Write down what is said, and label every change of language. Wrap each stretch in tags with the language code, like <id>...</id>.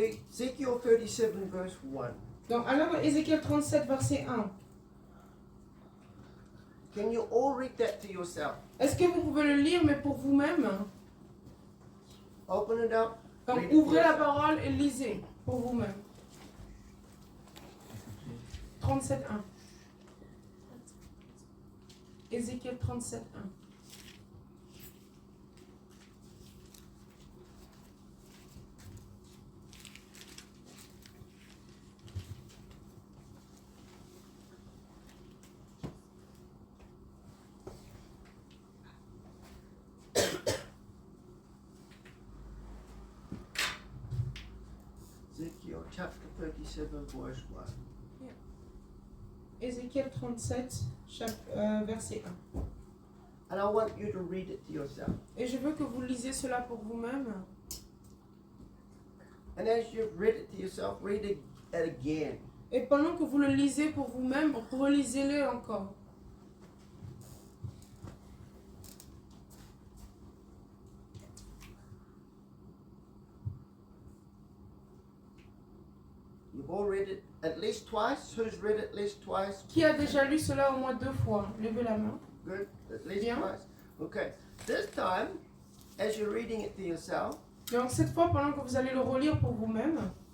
<en>Ezekiel 37, verse 1.</en> <fr>Donc allons dans Ézéchiel 37, verset 1.</fr> <en>Can you all read that to yourself?</en> <fr>Est-ce que vous pouvez le lire, mais pour vous-même?</fr> <en>Open it up.</en> <fr>Donc</fr> <en>read it</en> <fr>ouvrez la</fr> <en>yourself.</en> <fr>parole et lisez pour vous-même.</fr> <en>37, 1.</en> <fr>Ézéchiel 37, 1.</fr> <en>Ezekiel chapter 37, verse 1.</en> <fr>Ézéchiel 37, verset 1.</fr> <en>And I want you to read it to yourself.</en> <fr>Et je veux que vous lisiez cela pour vous-même.</fr> <en>And as you've read it to yourself, read it again.</en> <fr>Et pendant que vous le lisez pour vous-même, relisez-le encore.</fr> <en>You've all read it at least twice. Who's read it at least twice?</en> <fr>Qui a déjà lu cela au moins 2 fois? Levez la main.</fr> <en>Good. At least</en> <fr>Bien.</fr> <en>twice. Okay. This time, as you're reading it to yourself,</en> <fr>Donc cette fois, pendant que vous allez le relire pour vous-même,</fr>